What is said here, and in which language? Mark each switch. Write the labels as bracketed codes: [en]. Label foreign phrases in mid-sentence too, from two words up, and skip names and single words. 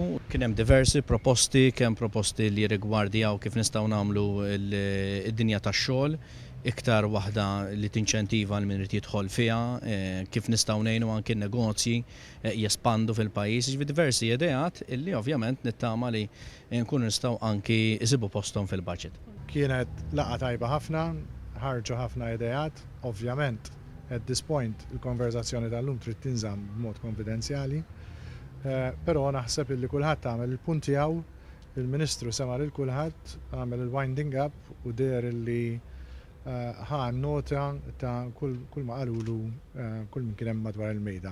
[mt] Kien hemm diversi proposti, kemm proposti li rigwardjaw kif nistgħu nagħmlu id-dinja tax-xogħol, iktar waħda li tinċentiva l min irid jidħol fiha, kif nistgħu ngħinu anke n-negozji jespandu fil-pajjiż, diversi ideat illi ovvjament nittama li nkunu nistgħu anki isibu posthom fil-budget. Kienet laqgħa tajba ħafna, ħarġu ħafna ideat, ovvjament [en] at this point [mt] il-konverzazzjoni tal-lum trid tinżamm b'mod konfidenzjali, però naħseb illi kulħadd għamel il-punt tiegħu, il-Ministru sema' lil kulħadd, għamel il- [en] winding up [mt] u der illi ħa nota ta' kull ma qalulu kull min kien hemm madwar il-mejda.